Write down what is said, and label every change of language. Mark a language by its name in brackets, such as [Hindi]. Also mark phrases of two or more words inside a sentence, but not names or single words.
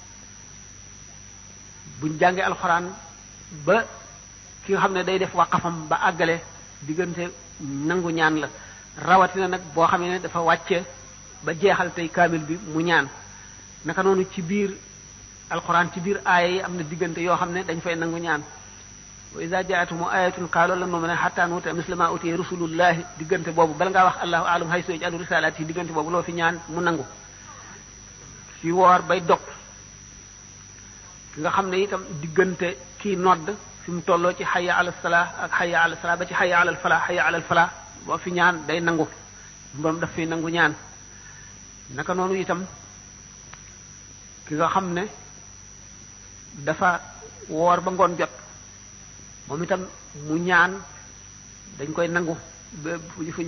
[Wolof] buñ jàngee alquran ba ki nga xam ne day def waqafam ba àggale diggante nangu ñaan la rawatina nag boo xam ne dafa wàcce ba jeexal tey kaamil bi mu ñaan naka noonu ci biir alquran ci biir aaya yi am na diggante yoo xam ne dañ fay nangu ñaan [Arabic] وإذا جاءتهم آية قالوا لن نؤمن حتى نؤتى مثل ما أوتي رسل الله [Wolof] boobu bala ngaa wax [Arabic] الله أعلم حيث يجعل رسالته [Wolof] diggante boobu loo fi ñaan mu nangu ci woor bay dog ki nga xam ne itam diggante kii nodd fi mu tolloo ci [Arabic] حي على الصلاة [Wolof] ak [Arabic] حي على الصلاة [Wolof] ba ci [Arabic] حي على الفلاح حي على الفلاح [Wolof] boo fi ñaan day nangu mboom daf fi nangu ñaan naka noonu itam ki nga xam ne dafa woor ba ngoon jot moom itam mu ñaan dañ koy nangu fu